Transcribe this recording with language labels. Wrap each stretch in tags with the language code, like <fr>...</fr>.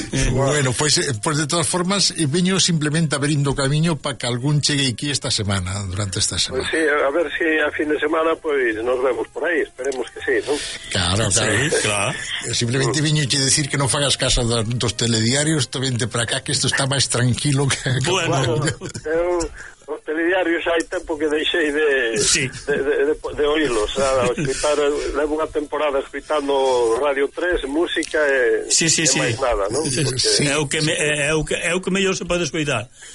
<gl>Bueno, pues de todas formas, veño simplemente abrindo camiño para que algún chegue aquí esta semana, durante esta semana.</gl> <es>Pues sí, a ver si a fin de semana pues nos vemos por ahí, esperemos que sí, ¿no?</es> <gl>Claro, claro. Sí, claro. Simplemente viño che decir que non fagas caso dos telediarios, te vente para acá, que isto está máis tranquilo que... Bueno, claro, no. Os telediarios hai tempo que deixei de oírlos. Levo unha temporada escritando Radio 3, música e, sí, sí, e sí, máis nada, ¿no? Sí, porque... é o que mellor se pode escuitar.</gl>